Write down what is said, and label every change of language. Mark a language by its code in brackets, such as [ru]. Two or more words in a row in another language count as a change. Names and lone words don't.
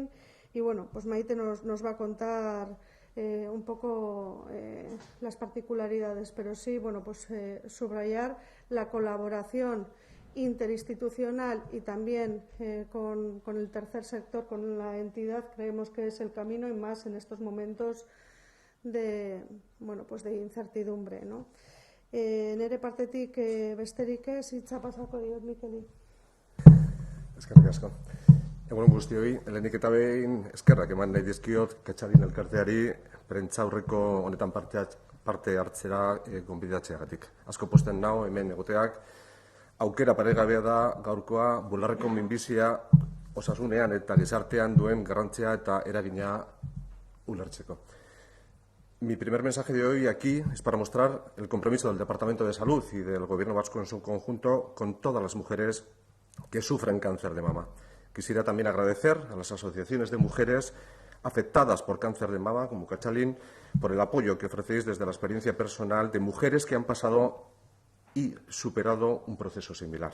[es] Y Maite nos va a contar un poco las particularidades, pero sí, subrayar la colaboración interinstitucional y también con el tercer sector, con la entidad. Creemos que es el camino, y más en estos momentos de incertidumbre, ¿no? [eu] Nere partetik besterik ez, hitza pasako diot Mikeli. Eskerrik asko. Egunon guztioi, lehenik eta behin eskerrak eman nahi dizkiot Katalin elkarteari prentsaurreko honetan parte hartzera gonbidatzeagatik. Asko posten nau hemen egoteak. Aukera paregabea da gaurkoa bularreko minbizia osasunean eta gizartean duen garrantzia eta eragina ulertzeko. [es] Mi primer mensaje de hoy aquí es para mostrar el compromiso del Departamento de Salud y del Gobierno vasco en su conjunto con todas las mujeres que sufren cáncer de mama. Quisiera también agradecer a las asociaciones de mujeres afectadas por cáncer de mama, como Katalin, por el apoyo que ofrecéis desde la experiencia personal de mujeres que han pasado y superado un proceso similar.